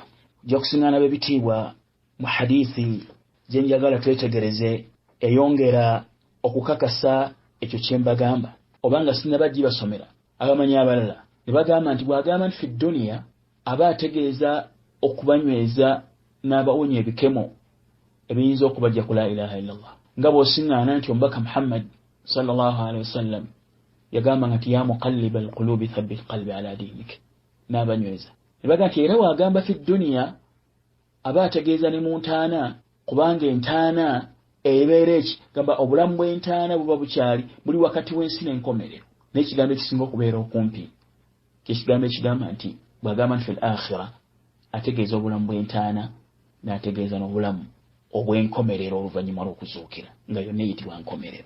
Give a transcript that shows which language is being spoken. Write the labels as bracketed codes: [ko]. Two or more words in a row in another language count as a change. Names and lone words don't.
[lg] Ojja kusiŋŋaana b'ebitiibwa mu hadiisi gye njagala twetegereze eyongera okukakasa ekyo kye mbagamba obanga sinaba gibasomera abamanyi abalala ne bagamba nti bw'agamba nti [ar] في الدنيا [lg] aba ategeeza okubanyweza n'abawonya ebikemo ebiyinza okubajja ku [ar] لا إله إلا الله [lg] nga bw'osiŋŋaana nti omubaka Muhammad [ar] صلى الله عليه وسلم [lg] yagamba nti [ar] يا مقلب القلوب ثبت قلبي على دينك [lg] n'abanyweza ne bagamba nti era bw'agamba [ar] في الدنيا [lg] aba ategeeza ne mu ntaana kubanga entaana ebeera eki gamba obulamu bw'entaana buba bukyali buli wakati w'ensi n'enkomerero n'ekigambo ekisinga okubeera okumpi ky'ekigambo ekigamba nti bw'agamba nti [ar] في الآخرة [lg] ategeeza obulamu bw'entaana n'ategeeza n'obulamu obw'enkomerero oluvannyuma lw'okuzuukira nga yonna eyitibwa nkomerero.